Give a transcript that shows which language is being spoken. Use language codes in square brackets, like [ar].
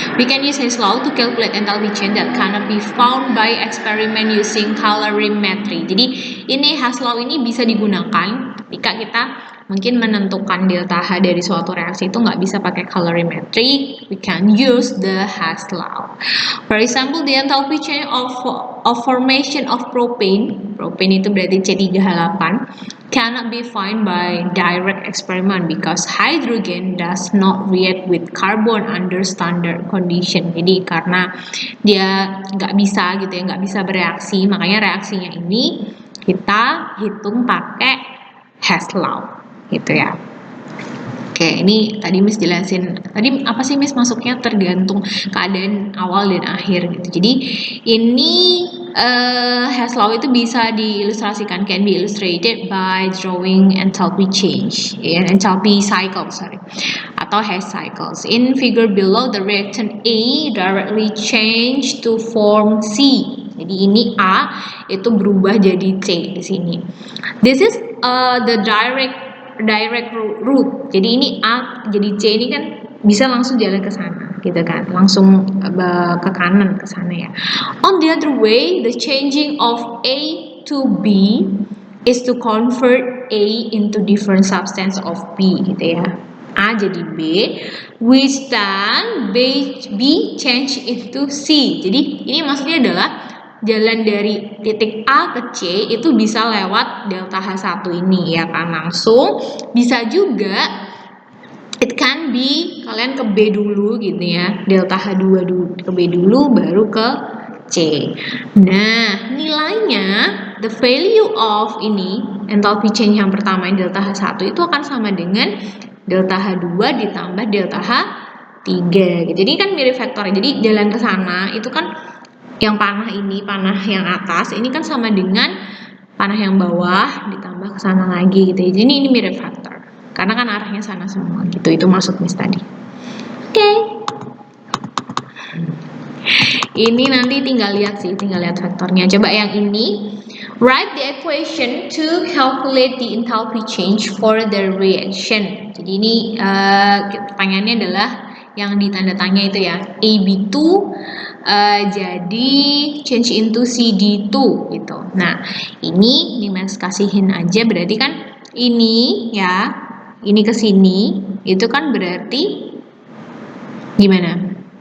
[en] We can use Hess law to calculate enthalpy change that cannot be found by experiment using calorimetry. [id] Jadi ini Hess law ini bisa digunakan ketika kita mungkin menentukan delta H dari suatu reaksi itu nggak bisa pakai calorimetry. [en] We can use the Hess law. For example, the enthalpy change of formation of propane [id] itu berarti [en] C3H8 cannot be found by direct experiment because hydrogen does not react with carbon under standard condition. [id] Jadi karena dia nggak bisa gitu ya, nggak bisa bereaksi, makanya reaksinya ini kita hitung pakai Hess law gitu ya. Oke, ini tadi Miss jelasin. Tadi apa sih Miss masuknya tergantung keadaan awal dan akhir gitu. Jadi ini Hess law itu bisa diilustrasikan, [en] can be illustrated by drawing enthalpy change, enthalpy cycle, atau Hess cycles. In figure below, the reactant A directly change to form C. [id] Jadi ini A itu berubah jadi C di sini. [en] This is the direct route. [id] Jadi ini A jadi C ini kan bisa langsung jalan ke sana gitu kan, langsung ke kanan ke sana ya. [en] On the other way, the changing of A to B is to convert A into different substance of B [id] gitu ya. [en] A jadi B, which then B change into C. [id] Jadi ini maksudnya adalah jalan dari titik A ke C itu bisa lewat delta H1 ini ya kan, langsung. Bisa juga [en] it can be [id] kalian ke B dulu gitu ya, delta H2 dulu ke B dulu baru ke C. Nah, nilainya [en] the value of [id] ini enthalpy change yang pertama delta H1 itu akan sama dengan delta H2 ditambah delta H1 3 gitu. Jadi kan mirip vektornya. Jadi jalan ke sana itu kan yang panah ini, panah yang atas ini kan sama dengan panah yang bawah ditambah ke sana lagi gitu ya. Jadi ini mirip vektor. Karena kan arahnya sana semua gitu. Itu maksud Miss tadi. Oke. Ini nanti tinggal lihat vektornya. Coba yang ini. [en] Write the equation to calculate the enthalpy change for the reaction. [id] Jadi ini pertanyaannya adalah yang di tanda tanya itu ya. AB2 jadi [en] change into [id] CD2 gitu. Nah, ini Mas kasihin aja berarti kan ini ya, ini ke sini, itu kan berarti gimana?